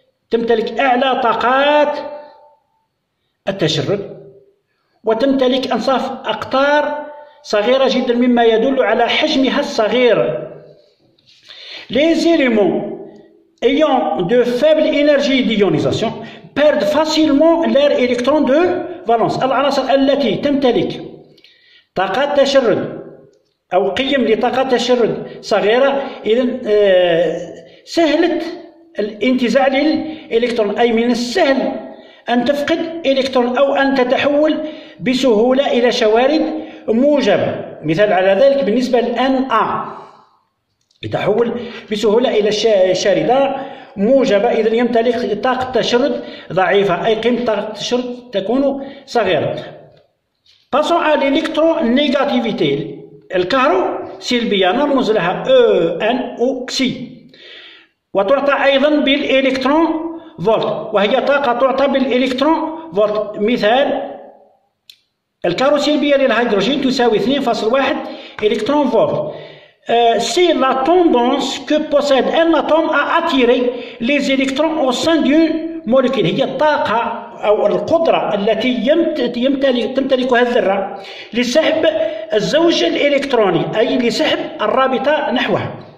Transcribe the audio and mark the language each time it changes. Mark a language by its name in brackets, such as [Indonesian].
[Arabic] تمتلك أعلى طاقات التشرد، وتمتلك أنصاف أقطار صغيرة جدا مما يدل على حجمها الصغير. [French] Les éléments ayant de faibles énergies d'ionisation perdent facilement leurs électrons de valence. [Arabic] العناصر التي تمتلك طاقات تشرد أو قيم لطاقات تشرد صغيرة إذن سهلة الانتزاع للإلكترون، أي من السهل أن تفقد إلكترون أو أن تتحول بسهولة إلى شوارد موجبة. مثال على ذلك بالنسبة لNA يتحول بسهولة إلى شاردة موجبة، إذن يمتلك طاقة تشرد ضعيفة، أي قيمة طاقة التشرد تكون صغيرة. [French] Passons à l'électronégativité. [Arabic] الكهروسلبية نرمز لها EN أو كسي، وتعطى أيضا بالإلكترون فولت، وهي طاقة تعطى بالإلكترون فولت. مثال الكهروسلبية للهيدروجين تساوي 2.1 إلكترون فولت. [French] C'est la tendance que possède un atome à attirer les électrons au sein d'une molécule. [Arabic] هي الطاقة أو القدرة التي تمتلكها الذرة لسحب الزوج الإلكتروني، أي لسحب الرابطة نحوها.